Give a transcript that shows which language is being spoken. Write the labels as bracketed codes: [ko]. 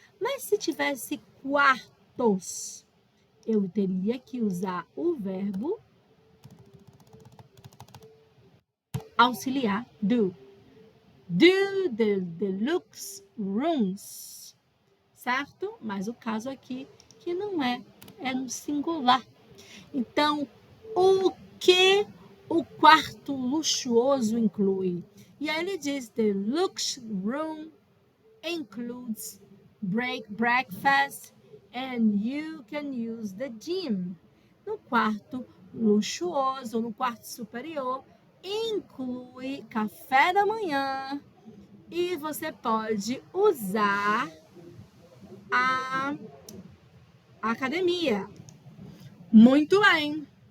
[pt] Mas se tivesse quartos, eu teria que usar o verbo auxiliar do. [en] Do the deluxe rooms, [pt] certo? Mas o caso aqui que não é no singular. Então, o que o quarto luxuoso inclui? E aí ele diz, [en] the deluxe room includes breakfast and you can use the gym. [pt] No quarto luxuoso, no quarto superior, inclui café da manhã e você pode usar a academia. Muito bem.